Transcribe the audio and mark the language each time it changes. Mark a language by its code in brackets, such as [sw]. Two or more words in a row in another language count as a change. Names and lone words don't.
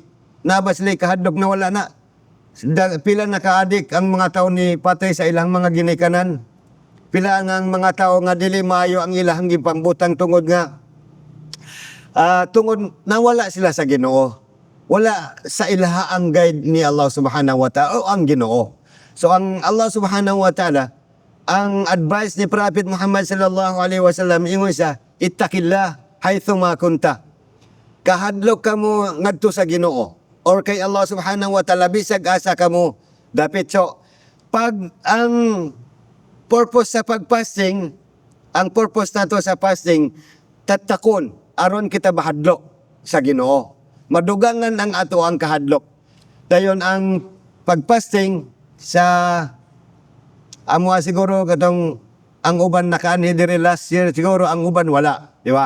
[ceb] Nabas sila kahadlok na wala na. Pila na kaadik ang mga tao ni patay sa ilang mga ginikanan. Pila ang mga tao nga dili maayo ang ilang gipangbutang tungod nga tungod nawala sila sa Ginoo. Wala sa ilaha ang guide ni Allah [ar] سبحانه وتعالى [ceb] o ang Ginoo. So ang Allah [ar] سبحانه وتعالى, [ceb] ang advice ni Prophet Muhammad [ar] صلى الله عليه وسلم [ceb] ingon siya, [ar] اتق الله حيثما كنت. [ceb] Kahadlok kamo ngadto sa Ginoo or kay Allah [ar] سبحانه وتعالى [ceb] bisag asa kamo dapit. So pag ang purpose sa pagfasting, ang purpose nato sa fasting tatakon aron kita bahadlok sa Ginoo. Madugangan ang ato ang kahadlok. Dayon ang pagfasting sa amo siguro katong ang uban nakaani diri [en] last year, [ceb] siguro ang uban wala, di ba?